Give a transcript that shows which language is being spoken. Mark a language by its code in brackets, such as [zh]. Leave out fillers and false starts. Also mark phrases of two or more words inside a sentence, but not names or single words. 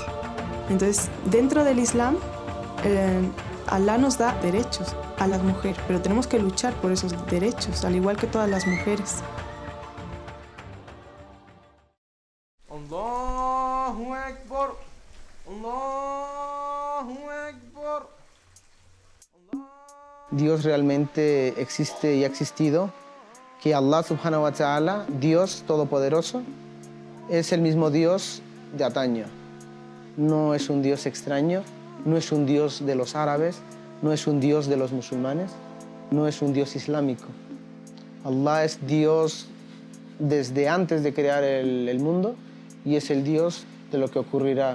[es] Entonces, dentro del Islam, Allah nos da derechos a las mujeres, pero tenemos que luchar por esos derechos, al igual que todas las mujeres. [ar] الله أكبر، الله أكبر. [es] Dios realmente existe y ha existido, que Allah [ar] سبحانه وتعالى, [es] Dios todopoderoso, es el mismo Dios de antaño. No es un Dios extraño, no es un Dios de los árabes, no es un Dios de los musulmanes, no es un Dios islámico. Allah es Dios desde antes de crear el mundo y es el Dios de lo que ocurrirá.